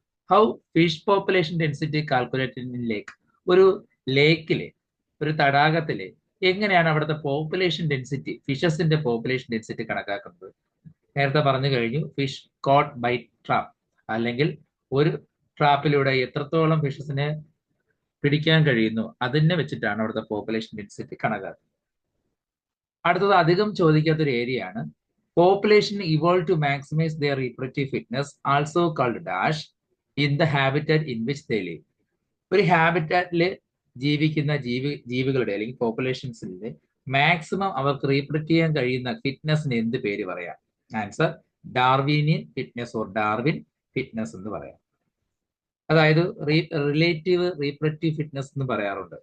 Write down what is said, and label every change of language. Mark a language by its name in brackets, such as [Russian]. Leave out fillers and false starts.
[English] How fish population density calculated in lake. [Malayalam] ഒരു ലേക്കിലെ, ഒരു തടാകത്തിലെ എങ്ങനെയാണ് അവിടുത്തെ പോപ്പുലേഷൻ ഡെൻസിറ്റി, ഫിഷസിന്റെ പോപ്പുലേഷൻ ഡെൻസിറ്റി കണക്കാക്കുന്നത്? നേരത്തെ പറഞ്ഞു കഴിഞ്ഞു. [English] fish caught by trap, [Malayalam] അല്ലെങ്കിൽ ഒരു ട്രാപ്പിലൂടെ എത്രത്തോളം ഫിഷസിനെ പിടിക്കാൻ കഴിയുന്നു അതിനെ വെച്ചിട്ടാണ് അവിടുത്തെ പോപ്പുലേഷൻ ഡെൻസിറ്റി കണക്കാക്കുന്നത്. അടുത്തത് അധികം ചോദിക്കാത്തൊരു ഏരിയ ആണ് [English] Population evolved to maximize their reproductive fitness, also called dash, in the habitat in which they live. [Malayalam] ഒരു ഹാബിറ്റാറ്റിൽ ജീവിക്കുന്ന ജീവികളുടെ അല്ലെങ്കിൽ പോപ്പുലേഷൻസിന്റെ മാക്സിമം അവർക്ക് റീപ്രൊഡക്റ്റ് ചെയ്യാൻ കഴിയുന്ന ഫിറ്റ്നസിന് എന്ത് പേര് പറയാം? [English] answer Darwinian fitness or Darwin fitness [Malayalam] എന്ന് പറയാം. അതായത് റിലേറ്റീവ് റീപ്രൊഡക്റ്റീവ് ഫിറ്റ്നസ് എന്ന് പറയാറുണ്ട്.